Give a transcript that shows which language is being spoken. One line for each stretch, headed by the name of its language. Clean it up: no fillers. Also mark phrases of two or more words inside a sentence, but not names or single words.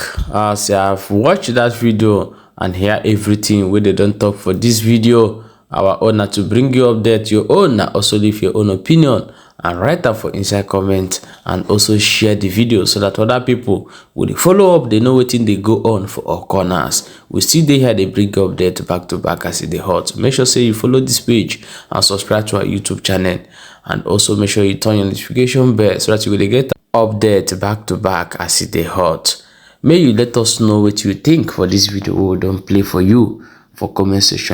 Nigerian Pidgin: As you have watched that video and hear everything wey they don't talk for this video, our honor to bring you update your own, also leave your own opinion and write am for inside comment, and also share the video so that other people will follow up. They know wetin dey go on for all corners. We still dey here, they bring you update back to back as e dey hot. Make sure say you follow this page and subscribe to our YouTube channel, and also make sure you turn your notification bell so that you will get update back to back as e dey hot. May you let us know what you think for this video wey we don play for you for comment section.